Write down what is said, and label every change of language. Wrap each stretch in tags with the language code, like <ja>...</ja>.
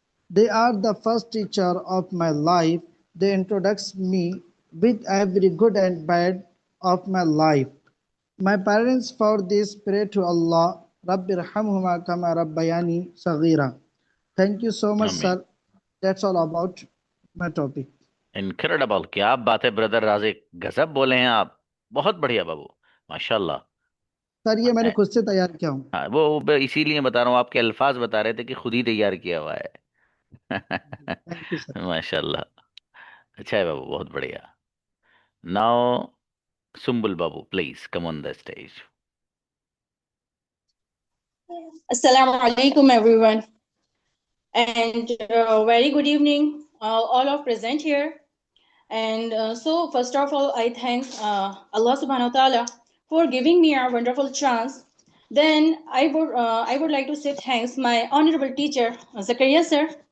<en>They are the first teacher of my life. They introduce me with every good and bad of my life. My parents for this pray to Allah,</en> <ar>Rabbi Rahamhuma kama Rabbayani Saghira.</ar> <en>Thank you so much, sir. That's all about my topic.</en> <hi>Incredible, क्या बात है brother Rajik, गजब बोले हैं आप, बहुत बढ़िया बाबू, माशाल्लाह। सर ये मैंने खुद से तैयार किया हूँ। हाँ, वो इसीलिए बता रहा हूँ, आपके अल्फाज बता रहे थे कि खुद ही तैयार किया हुआ है।</hi> <en>Thank you sir.</en> <hi>माशाल्लाह, अच्छा है बाबू, बहुत बढ़िया। Now Sumbul Babu,</hi> <en>Please come on the stage.</en> <ar>Assalamu alaikum,</ar> <en>everyone, and very good evening, all of present here. And so, first of all, I thank Allah Subhanahu wa Taala for giving me a wonderful chance. Then I would like to say thanks my honorable teacher Zakaria sir.</en>